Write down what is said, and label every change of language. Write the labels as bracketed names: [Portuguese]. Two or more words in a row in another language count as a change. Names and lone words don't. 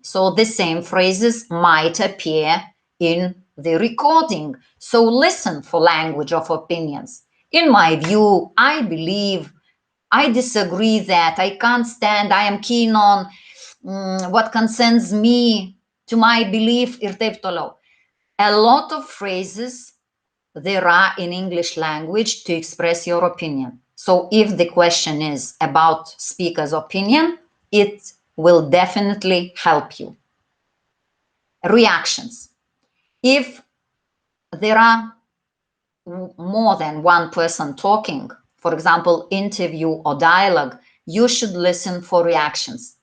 [English] So the same phrases might appear in the recording. So listen for language of opinions. In my view, I believe, I disagree that, I can't stand, I am keen on what concerns me, to my belief, [Lithuanian] ir taip toliau. [English] A lot of phrases there are in English language to express your opinion. So if the question is about speaker's opinion, it will definitely help you. Reactions. If there are more than one person talking, for example, interview or dialogue, you should listen for reactions.